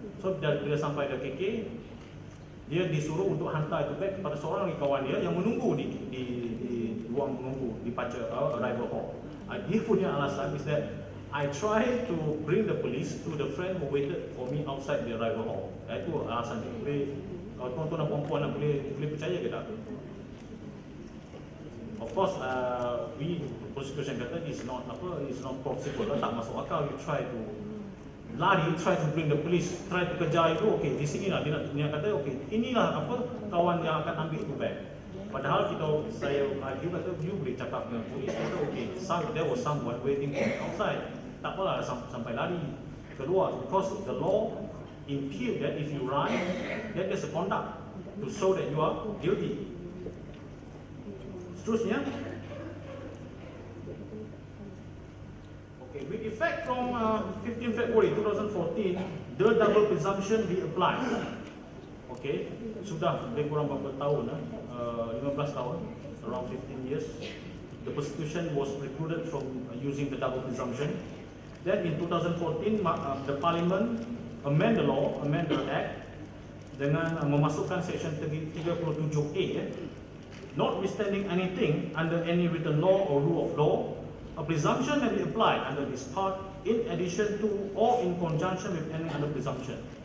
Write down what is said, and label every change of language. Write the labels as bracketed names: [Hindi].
[Malay] So bila sampai ke KK, dia disuruh untuk hantar itu bag kepada seorang lagi kawan dia yang menunggu di ruang menunggu di arrival hall. Dia punya alasan [English] is that I try to bring the police to the friend who waited for me outside the arrival hall. [Malay] Itu alasan dia. Kalau tuan-tuan dan puan-puan boleh percaya ke tak? [English] Of course, we prosecution kata it's not possible, [Malay] tak masuk akal. [English] You try to lari, try to bring the police, try to [Malay] kejar itu. Okay, di sini lah dia kata okay, inilah kawan yang akan ambil itu bag. Padahal saya kata you boleh cakap dengan polis kata okay, [English] there was someone waiting for me outside. [Malay] Tak apalah sampai lari keluar, [English] because the law impute that if you run, then there's a conduct to show that you are guilty. Seterusnya, okay, with effect from 15 February 2014, the double presumption be applied. [Malay] Okay, sudah lebih kurang berapa tahun, 15 tahun, [English] around 15 years. The prosecution was precluded from using the double presumption. Then in 2014, the Parliament amend the Act [Malay] dengan memasukkan [English] section 37A, notwithstanding anything under any written law or rule of law, a presumption may be applied under this part in addition to or in conjunction with any other presumption.